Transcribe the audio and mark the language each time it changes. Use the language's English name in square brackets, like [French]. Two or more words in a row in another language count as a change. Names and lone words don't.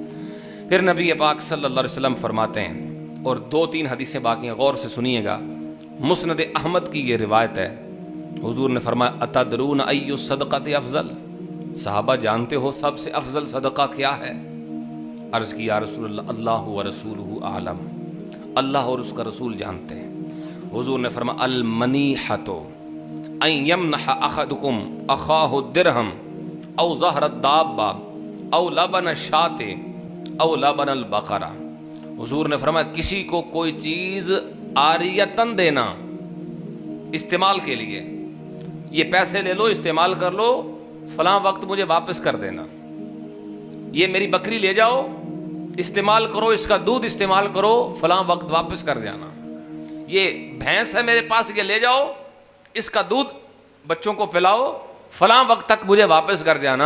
[Urdu] پھر نبی پاک صلی اللہ علیہ وسلم فرماتے ہیں، اور 2-3 حدیثیں باقی ہیں، غور سے سنیے گا، مسند احمد کی یہ روایت ہے، حضور نے فرمایا [Arabic] اتدرون ای الصدقۃ افضل، [Urdu] صحابہ جانتے ہو سب سے افضل صدقہ کیا ہے؟ عرض کی [Arabic] یا رسول اللہ، اللہ ورسولہ اعلم، [Urdu] اللہ اور اس کا رسول جانتے ہیں۔ حضور نے فرمایا [Arabic] المنیحۃ ان یمنح احدکم اخاہ الدرہم او ظہر الدابہ او لبن الشاۃ او لبن البقرہ۔ [Urdu] حضور نے فرمایا کسی کو کوئی چیز عاریتاً دینا استعمال کے لیے، یہ پیسے لے لو استعمال کر لو، فلاں وقت مجھے واپس کر دینا، یہ میری بکری لے جاؤ استعمال کرو، اس کا دودھ استعمال کرو، فلاں وقت واپس کر جانا، یہ بھینس ہے میرے پاس یہ لے جاؤ اس کا دودھ بچوں کو پلاؤ، فلاں وقت تک مجھے واپس کر جانا۔